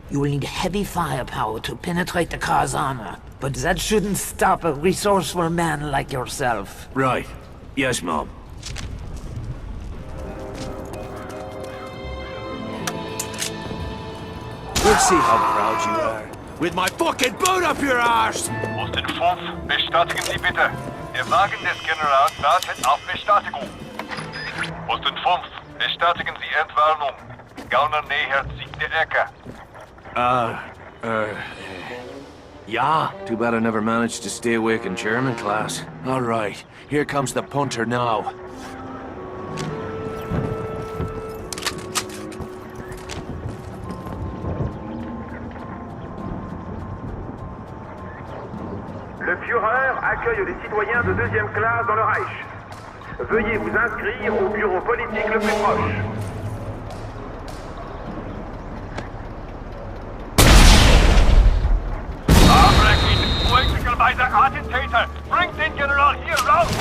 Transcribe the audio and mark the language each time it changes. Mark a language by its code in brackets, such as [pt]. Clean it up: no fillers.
[en] You will need heavy firepower to penetrate the car's armor. But that shouldn't stop a resourceful man like yourself. Right. Yes, Mom. We'll see how proud you are. With my fucking boot up your arse! [de] Austin 5, bestätigen Sie bitte. Der Wagen des Generals wartet auf Bestätigung. Austin 5, bestätigen Sie Entwarnung. Gauner nähert sich der Ecke. [en] Yeah. Too bad I never managed to stay awake in German class. All right, here comes the punter now. [fr] Le Führer accueille les citoyens de deuxième classe dans le Reich. Veuillez vous inscrire au bureau politique le plus proche. [de] Abbrechen! Möglicherweise Attentäter! Bringt den General hier raus!